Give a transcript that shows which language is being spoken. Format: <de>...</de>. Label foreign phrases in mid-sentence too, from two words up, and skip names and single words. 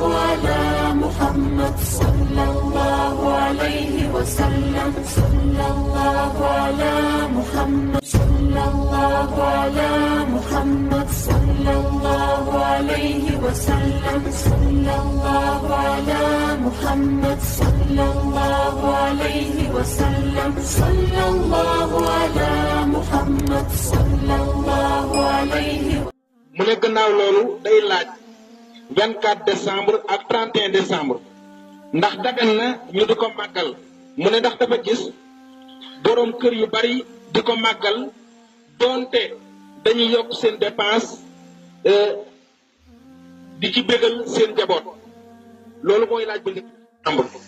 <ar>على محمد صلى الله عليه وسلم صلى الله على محمد صلى الله على محمد صلى الله عليه وسلم صلى الله على محمد صلى الله عليه وسلم صلى الله على محمد صلى الله عليه.</ar> <wo>mu ne gannaaw loolu day laaj 24 décembre ak 31 décembre ndax dagan na ñu di ko màggal mu ne ndax dafa gis boroom kër yu bari di ko màggal doonte dañuy yokk seen dépense di ci bégal seen njaboot loolu mooy laaj bu njëkk amul.</wo>